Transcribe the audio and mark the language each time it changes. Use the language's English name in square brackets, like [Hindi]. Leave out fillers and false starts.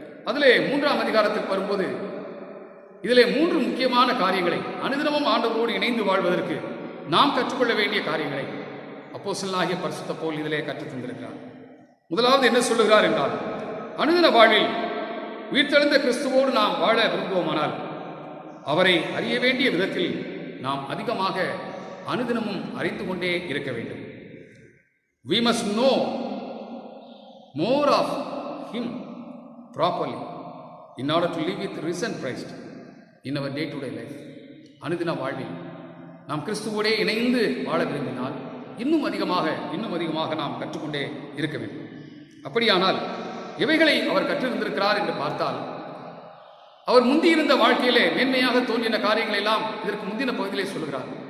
[Tamil] அதிலே 3ஆம் அதிகாரத்துக்கு வரும்போது இதிலே 3 முக்கியமான காரியங்களை அனுதினமும் ஆண்டவரோடு இணைந்து வாழ்வதற்கு நாம் கற்றுக்கொள்ள வேண்டிய காரியங்களை அப்போஸ்தலனாகிய பரிசுத்த பவுல் இதிலே கற்றுத் தந்திருக்கிறார். முதலாவது என்ன சொல்லுகிறார் என்றால், அனுதின வாழ்வில் உயிர்த்தெழுந்த கிறிஸ்துவோடு நாம் வாழ விரும்புவோமானால் அவரை அறிய வேண்டிய விதத்தில் நாம் அதிகமாக அனுதினமும் அறிந்து கொண்டே இருக்க வேண்டும். [English] We must know more of him properly in order to live with risen Christ in our day-to-day life. [Tamil] அனுதின வாழ்வில் நாம் கிறிஸ்துவோடே இணைந்து வாழ விரும்பினால் இன்னும் அதிகமாக நாம் கற்றுக்கொண்டே இருக்க வேண்டும். அப்படியானால் இவைகளை அவர் கற்றிருந்திருக்கிறார் என்று பார்த்தால், அவர் முந்தியிருந்த வாழ்க்கையிலே மேன்மையாக தோன்றின காரியங்களை எல்லாம் இதற்கு முந்தின பகுதியிலே சொல்கிறார்.